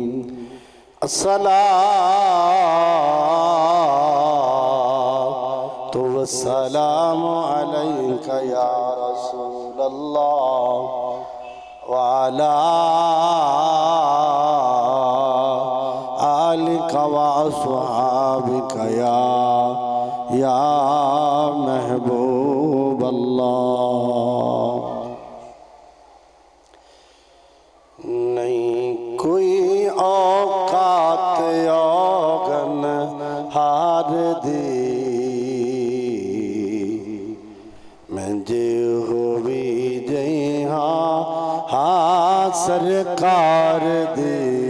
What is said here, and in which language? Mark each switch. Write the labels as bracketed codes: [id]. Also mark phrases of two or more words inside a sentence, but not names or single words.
[ar] الصلاة والسلام عليك يا رسول الله وعلى آلك وأصحابك يا محبوب الله. [pa] نہیں کوئی اوقات اوگن ہار دی میں جے ہو بھی گئی ہاں سرکار دی.